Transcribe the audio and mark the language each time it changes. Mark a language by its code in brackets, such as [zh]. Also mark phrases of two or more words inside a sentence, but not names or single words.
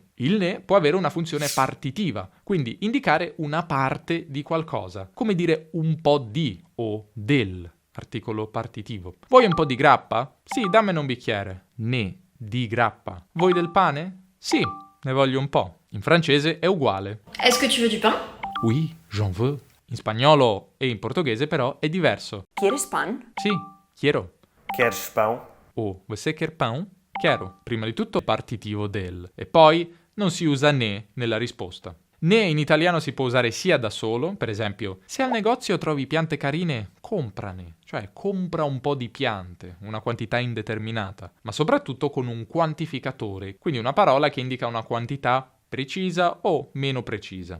[it] Il ne può avere una funzione partitiva, quindi indicare una parte di qualcosa, come dire un po' di o del, articolo partitivo. Vuoi un po' di grappa? Sì, dammene un bicchiere. Ne. Di grappa. Vuoi del pane? Sì, ne voglio un po'. In francese è uguale. [fr] Est-ce que tu veux du pain? Oui, j'en veux. [it] In spagnolo e in portoghese però è diverso. [es] ¿Quieres pan? Sì, quiero. [pt] Queres pão? O você quer pão? [it] Chiaro. Prima di tutto partitivo del. E poi non si usa ne nella risposta. Ne in italiano si può usare sia da solo, per esempio, se al negozio trovi piante carine, comprane, cioè compra un po' di piante, una quantità indeterminata, ma soprattutto con un quantificatore, quindi una parola che indica una quantità precisa o meno precisa.